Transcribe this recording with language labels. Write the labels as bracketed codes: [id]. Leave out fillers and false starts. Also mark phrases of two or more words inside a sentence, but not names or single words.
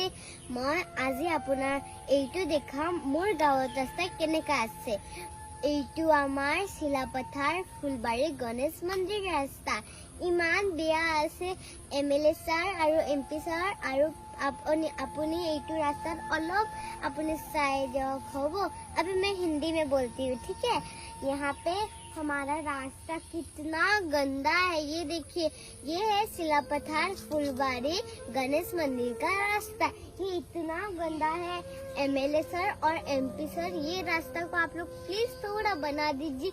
[as] মই আজি আপোনাৰ এইটো দেখাম মোৰ গাঁৱত ৰাস্তা কেনেকৈ আছে। এইটো আমাৰ চিলাপথাৰ ফুলবাৰী গণেশ মন্দিৰ ৰাস্তা। ইমান বেয়া আছে। MLA ছাৰ আৰু MP ছাৰ আৰু আপুনি এইটো [hi] रास्ता अलग अपने साइड हो। अभी मैं हिंदी में बोलती हूँ, ठीक है। यहाँ पे हमारा रास्ता कितना गंदा है, ये देखिए। ये है सिलापथार फुलबारी गणेश मंदिर का रास्ता। ये इतना गंदा है। MLA सर और MP सर, ये रास्ता को आप लोग प्लीज थोड़ा बना दीजिए।